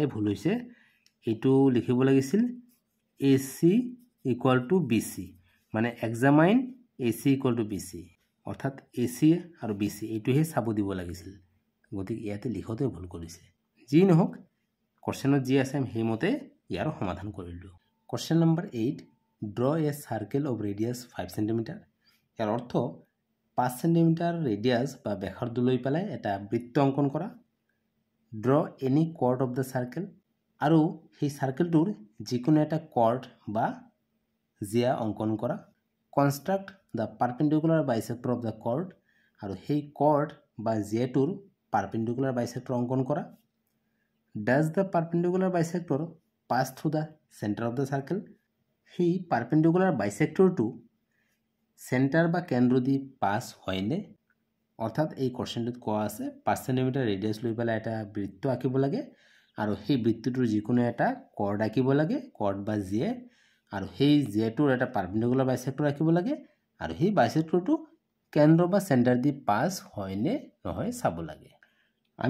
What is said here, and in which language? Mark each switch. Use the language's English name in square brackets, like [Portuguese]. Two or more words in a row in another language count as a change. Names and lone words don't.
[Assamese] ভুল হৈছে এটো লিখিব লাগিছিল [English] AC equal to BC [Assamese] মানে [English] examine AC equal to BC [Assamese] অৰ্থাৎ AC আৰু BC এইটোহে চাব দিব লাগিছিল গতিকে ইয়াতে লিখতে ভুল কৰিছে যি নহওক কোশ্চেনত যি আছে আমি হেমতে ইয়াৰ সমাধান কৰিলো [English] question number 8 draw a circle of radius 5 cm [Assamese] ইয়াৰ অৰ্থ 5 cm ৰেডিয়াস বা ব্যাসাৰ্ধ লৈ পেলাই এটা বৃত্ত অঙ্কন কৰা [English] draw any chord of the circle [Assamese] আৰু সেই সার্কেলটোৰ যিকোনো এটা chord বা জিয়া অঙ্কন কৰা [English] construct the perpendicular bisector of the chord [Assamese] আৰু সেই chord বা জিয়াটোৰ [English] perpendicular bisector [Assamese] অঙ্কন কৰা [English] does the perpendicular bisector pass through the center of the circle [Assamese] সেই [English] perpendicular bisector to [Assamese] center বা কেন্দ্র দি পাস হয়নে অর্থাৎ এই কোশ্চেনটোত কোৱা আছে 5 cm ৰেডিয়াস লৈ পেলাই এটা বৃত্ত আঁকিব লাগে আৰু সেই বৃত্তটোৰ যিকোনো এটা chord আঁকিব লাগে chord বা জিয়া আৰু সেই জিয়াটোৰ এটা [English] perpendicular bisector [Assamese] আঁকিব লাগে আৰু সেই বাইসেক্টৰটো কেন্দ্র বা সেন্টার দি পাস হয়নে নহয় চাব লাগে আমি